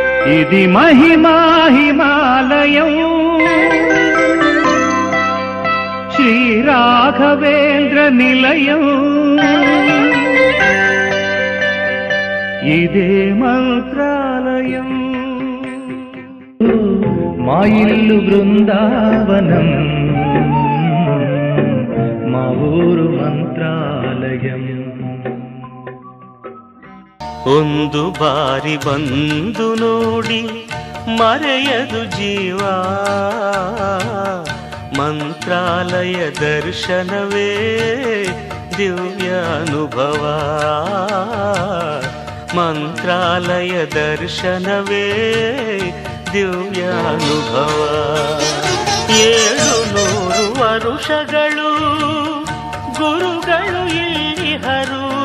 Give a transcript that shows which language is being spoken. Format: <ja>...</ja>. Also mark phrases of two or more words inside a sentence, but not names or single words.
<te>ఇది మహిమా హిమాలయం శ్రీ రాఘవేంద్ర నిలయం ఇదే మంత్రాలయం మా ఇల్లు బృందావనం మా ఊరు ಮಂತ್ರಾಲಯಂ</te> <kn>ಒಂದು ಬಾರಿ ಬಂದು ನೋಡಿ ಮರೆಯದು ಜೀವ ಮಂತ್ರಾಲಯ ದರ್ಶನವೇ ದಿವ್ಯ ಅನುಭವ ಮಂತ್ರಾಲಯ ದರ್ಶನವೇ ದಿವ್ಯ ಅನುಭವ 700 ವರುಷಗಳು ಗುರುಗಳು ಇಲ್ಲಿಹರು</kn>